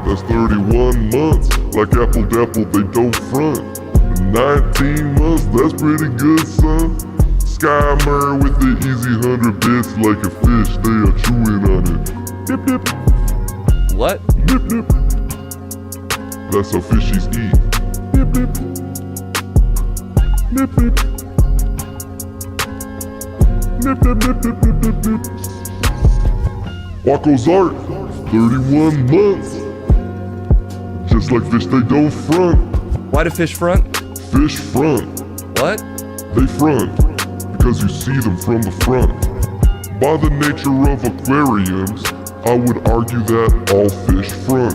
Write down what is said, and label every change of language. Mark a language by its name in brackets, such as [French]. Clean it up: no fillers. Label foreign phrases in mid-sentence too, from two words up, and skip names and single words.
[English] That's 31 months, like Apple Dapple, they don't front. 19 months, that's pretty good, son. Skymer with the easy 100 bits like a fish, they are chewing on it. Nip, nip. What? Nip, nip. That's how fishies eat. Nip, nip. Nip, nip. Nip, nip, nip, nip, nip, nip, nip. Waco's art, 31 months. Just like fish, they don't front. Why do fish front? Fish front. What? They front because you see them from the front. By the nature of aquariums, I would argue that all fish front.